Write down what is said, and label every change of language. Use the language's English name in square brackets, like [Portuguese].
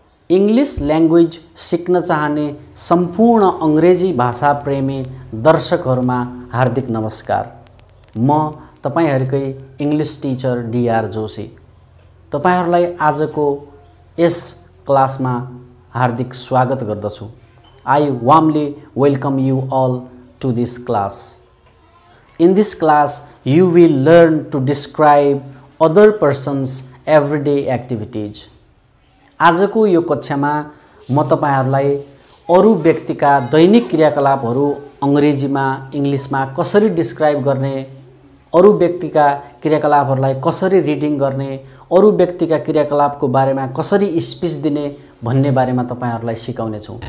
[Nepali] English language सिक्न चाहने सम्पूर्ण अङ्ग्रेजी भाषा प्रेमी दर्शकहरूमा हार्दिक नमस्कार। म तपाईहरुकै इङ्ग्लिस टिचर डीआर जोशी तपाईहरुलाई आजको यस क्लासमा हार्दिक स्वागत गर्दछु। [English] I warmly welcome you all to this class. In this class, you will learn to describe other person's everyday activities. [Nepali] आजको यो कक्षामा म तपाईहरुलाई अरु व्यक्तिका दैनिक क्रियाकलापहरू अंग्रेजीमा इंग्लिशमा कसरी डिस्क्राइब गर्ने, अरु व्यक्तिका क्रियाकलापहरूलाई कसरी रिडिङ गर्ने, अरु व्यक्तिका क्रियाकलापको बारेमा कसरी स्पिच दिने भन्ने बारेमा तपाईहरुलाई सिकाउने छु।